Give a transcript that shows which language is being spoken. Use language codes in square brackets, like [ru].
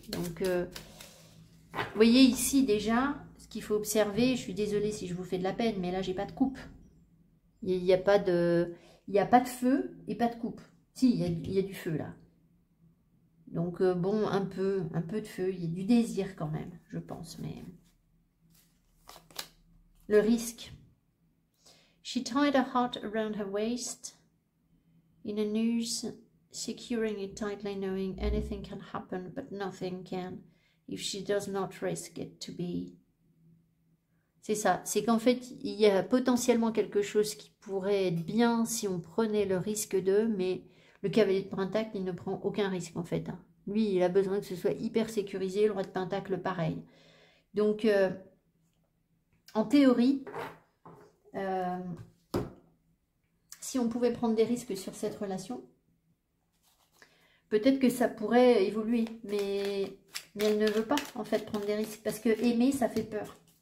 [fr] Donc, vous voyez ici déjà, ce qu'il faut observer, je suis désolée si je vous fais de la peine, mais là, j'ai pas de coupe. Il n'y a pas de feu et pas de coupe. Si, il y a du feu, là. Donc, bon, un peu de feu. Il y a du désir quand même, je pense. Mais le risque. [en] She tied her heart around her waist in a noose, securing it tightly, knowing anything can happen, but nothing can if she does not risk it to be. [fr] C'est ça. C'est qu'en fait, il y a potentiellement quelque chose qui pourrait être bien si on prenait le risque de, mais le cavalier de pentacle, il ne prend aucun risque en fait. Hein. Lui, il a besoin que ce soit hyper sécurisé, le roi de pentacle, pareil. Donc, en théorie, si on pouvait prendre des risques sur cette relation, peut-être que ça pourrait évoluer, mais elle ne veut pas en fait prendre des risques, parce que aimer, ça fait peur.